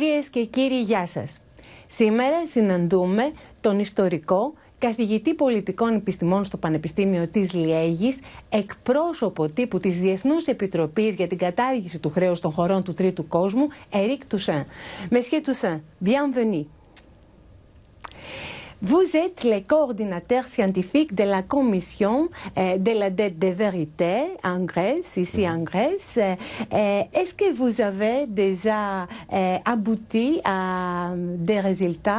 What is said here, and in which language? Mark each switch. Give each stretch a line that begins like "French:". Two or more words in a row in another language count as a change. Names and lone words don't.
Greek: Κυρίες και κύριοι, γεια σας. Σήμερα συναντούμε τον ιστορικό, καθηγητή πολιτικών επιστημών στο Πανεπιστήμιο της Λιέγης, εκπρόσωπο τύπου της Διεθνούς Επιτροπής για την κατάργηση του χρέους των χωρών του Τρίτου Κόσμου, Éric Toussaint.
French: Monsieur Toussaint, bienvenue. Vous êtes le coordinateur scientifique de la commission de la dette de vérité en Grèce, ici en Grèce. Est-ce que vous avez déjà abouti à des résultats?